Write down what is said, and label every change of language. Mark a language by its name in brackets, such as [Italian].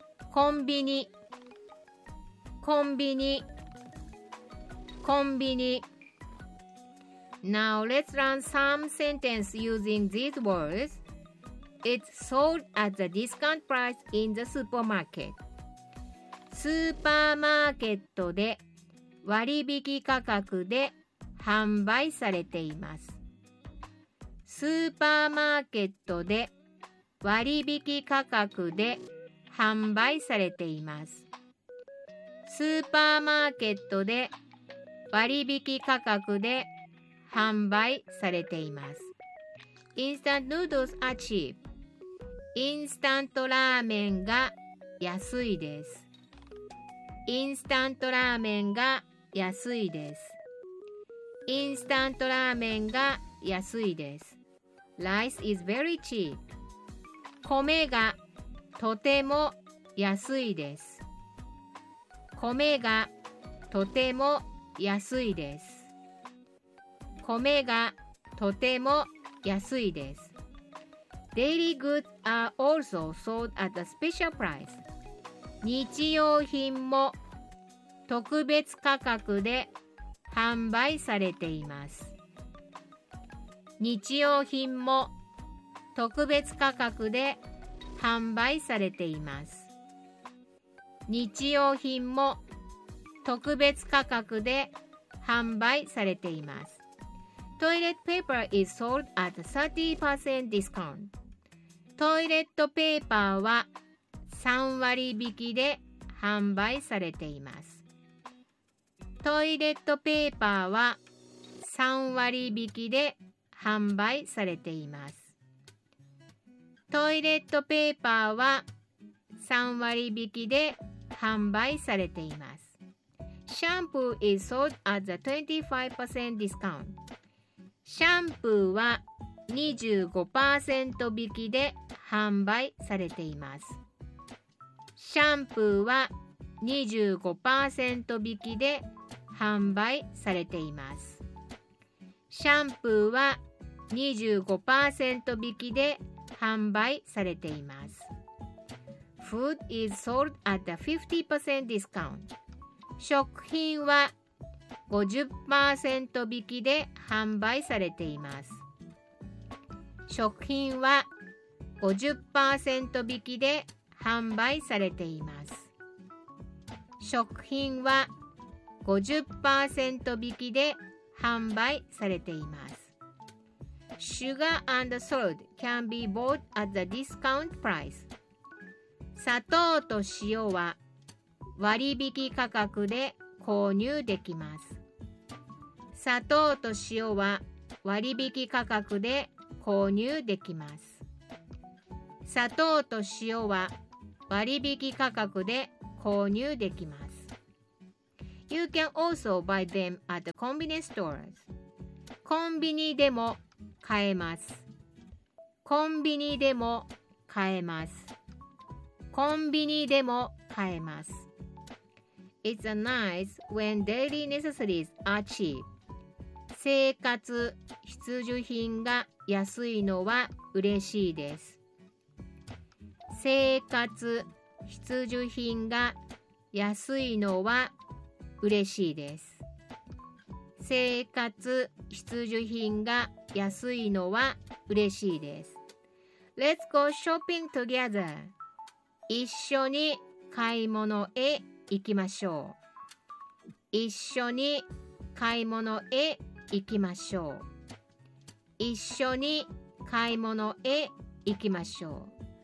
[English] コンビニ Now let's learn some sentence using these words. It's sold at the discount price in the supermarket. [Japanese] スーパーマーケットで 割引価格で 販売されています。スーパーマーケットで 割引価格で 販売されています。スーパーマーケットで 割引価格で 販売されています。 [English] Instant noodles are cheap. [Japanese] インスタントラーメンが安いです。インスタントラーメンが安いです。インスタントラーメンが安いです。 [English] Rice is very cheap. [Japanese] 米がとても安いです。米がとても安いです。米がとても安いです。 [English] Daily goods are also sold at a special price. [Japanese] 日用品も特別価格で販売されています。日用品も特別価格で販売されています。日用品も特別価格で販売されています。 [English] トイレットペーパー is sold at 30% discount. [Japanese] トイレットペーパーは3割引きで販売されています。トイレットペーパーは3割引きで販売されています。トイレットペーパーは3割引きで販売されています。 [English] シャンプー is sold at the 25% discount. [Japanese] シャンプーは 25% 引きで販売されています。シャンプーは 25% 引きで販売されています。シャンプーは 25% 引きで販売されています。 [English] Food is sold at a 50% discount. [Japanese] 食品は 50% 引きで販売されています。食品は 50% 引きで販売されています。食品は 50% 引きで販売されています。 [English] Sugar and salt can be bought at the discount price. [Japanese] 砂糖と塩は割引価格で購入できます。砂糖と塩は割引価格で購入できます。砂糖と塩は割引価格で購入できます。 [English] You can also buy them at the convenience stores. [Japanese] コンビニでも買えます。コンビニでも買えます。コンビニでも買えます。 [English] It's nice when daily necessities are cheap. [Japanese] 生活必需品が安いのは嬉しいです。生活必需品が安いのは嬉しいです。生活必需品が安いのは嬉しいです。 [English] Let's go shopping together. [Japanese] 一緒に買い物へ行きましょう。一緒に買い物へ行きましょう。一緒に買い物へ行きましょう。